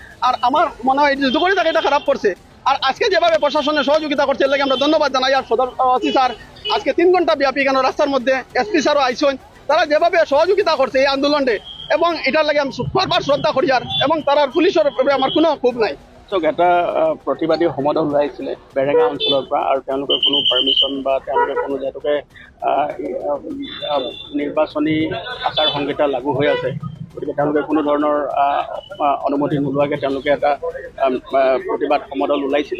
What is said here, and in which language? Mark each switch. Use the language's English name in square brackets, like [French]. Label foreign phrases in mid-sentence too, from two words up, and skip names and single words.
[Bangla] আর আমার মনে হয় যদি করে থাকে এটা খারাপ করছে। আর আজকে যেভাবে প্রশাসনের সহযোগিতা করছে এর লাগে আমরা ধন্যবাদ জানাই। আর সদর ওসি স্যার আজকে 3 ঘন্টা ব্যাপী কেন রাস্তার মধ্যে, এসপি স্যারও আইসেন, তারা যেভাবে সহযোগিতা করছে এই আন্দোলনে এবং এটার লাগে আমি বারবার শ্রদ্ধা করি। আর এবং তার পুলিশের উপরে আমার কোনো ক্ষোভ নাই। [Assamese] এটা প্ৰতিবাদী সমদল ওলাইছিলে বেৰেঙা অঞ্চলৰ পৰা, আৰু তেওঁলোকে কোনো পাৰ্মিশ্যন বা তেওঁলোকে কোনো যিহেতুকে নিৰ্বাচনী আচাৰ সংহিতা লাগু হৈ আছে, গতিকে তেওঁলোকে কোনো ধৰণৰ অনুমতি নোলোৱাকৈ তেওঁলোকে এটা প্ৰতিবাদ সমদল ওলাইছিলে।